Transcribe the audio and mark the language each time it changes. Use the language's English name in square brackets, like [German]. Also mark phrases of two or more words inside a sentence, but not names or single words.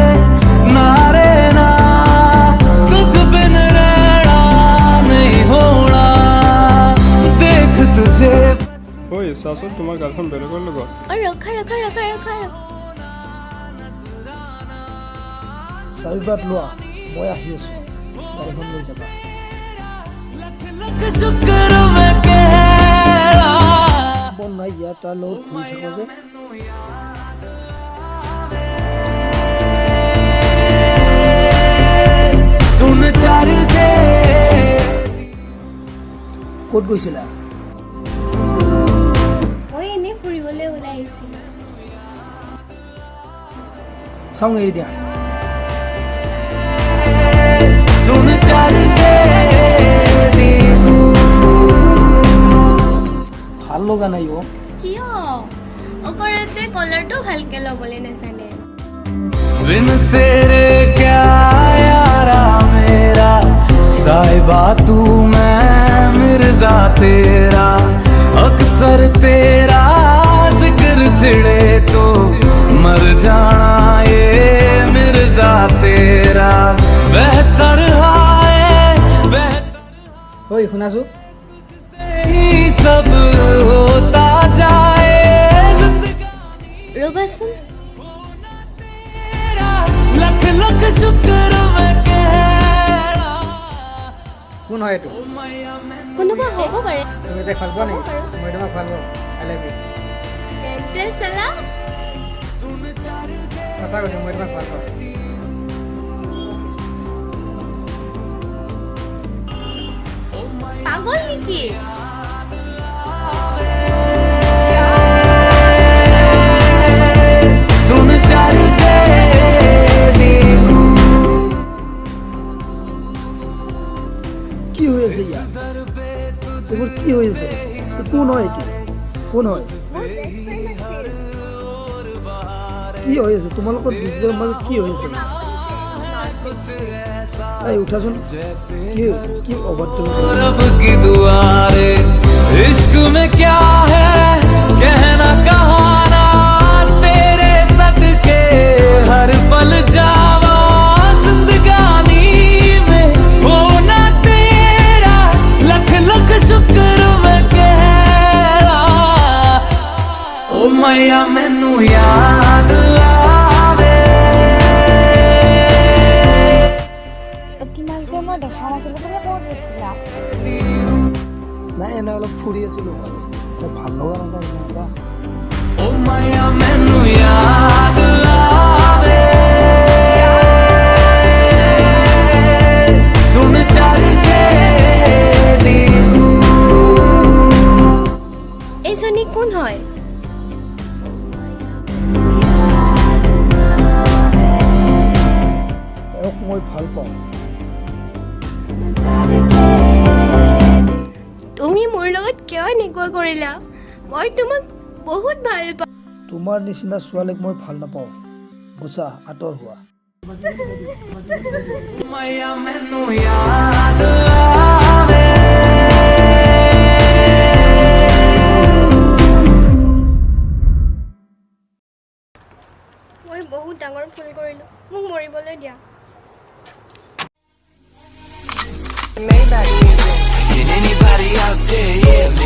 [Hindi] नारे ना तुझ बिन रहना नहीं होना देख तुझे [Assamese] ঐ চাচোন তোমাৰ গাৰ্লফ্ৰেণ্ড বেলেগৰ লগত। ৰখা। চাৰিবাৰ লোৱা, মই আহি আছো, গাড়ীখন লৈ যাবা। [Hindi] लख लख शुक्र मैं कहरा [Assamese] বন নাই ইয়াৰ তাৰ লগত ঘূৰি থাকো যে। [Hindi] सुन चल दे [Assamese] ক'ত গৈছিলা? মই এনেই ফুৰিবলৈ ওলাই আহিছিলো। চাওঁ এৰি দিয়া। [Hindi] सुन चल दे [Assamese] ভাল লগা নাই অ'। কিয়? অকৰাতে কলাৰটো ভালকে ল'বলৈ নাজানে। [Hindi] बिन तेरे क्या यारा मेरा साहिबा तू मैं मिर्जा तेरा अक्सर तेरा जिक्र छिड़े तो मर जाना ये मिर्जा तेरा बेहतर हाय बेहतर [Assamese] ঐ শুনাছো [Hindi] ही सब होता जाए जिंदगानी [Assamese] ৰ'বাচোন [Hindi] तेरा लख लख शुक्र मैं कह रहा [Assamese] কোন হয় এইটো কোনোবা হ'ব পাৰে তুমি তাইক ভাল পোৱা নেকি মই তোমাক ভাল পাওঁ [English] I love you [Assamese] তেন্তে চালা সঁচা কৈছোঁ মই তোমাক ভাল পাওঁ পাগল নেকি [Hindi] सुन चल के [Assamese] কি হৈ আছে ইয়াত এইবোৰ কি হৈ আছে কোন হয় এইটো কোন হয় কি হৈ আছে তোমালোকৰ দুজনৰ মাজত কি হৈ আছে এই উঠাচোন কি অভদ্ৰ [Hindi] रब की दुआरे इश्क में क्या है कहना कहाना तेरे सदके हर पल जावा जिंदगानी में होना तेरा लख लख शुक्र मैं कह रहा [Punjabi] ਓ ਮਈਆ ਮੈਨੂੰ ਯਾਦ ਆਵੇ [Assamese] তোমাক যে মই দেখা নাছিলোঁ তুমি ক'ত গৈছিলা নাই এনে অলপ ফুৰি আছিলোঁ আৰু ভাল লগা নাপায় [Punjabi] ਓ ਮਈਆ ਮੈਨੂੰ ਯਾਦ ਆਵੇ ਸੁਣ ਚੱਲ ਕੇ [Assamese] এইজনী কোন হয় এওঁক মই ভাল পাওঁ তুমি মোৰ লগত কিয় এনেকুৱা কৰিলা মই তোমাক বহুত ভাল পাওঁ তোমাৰ নিচিনা ছোৱালীক মই ভাল নাপাওঁ গুচা আঁতৰ হোৱা [Punjabi] ਮਈਆ ਮੈਨੂੰ ਯਾਦ ਆਵੇ [Assamese] মই বহুত ডাঙৰ ভুল কৰিলোঁ মোক মৰিবলৈ দিয়া [English] Can anybody out there hear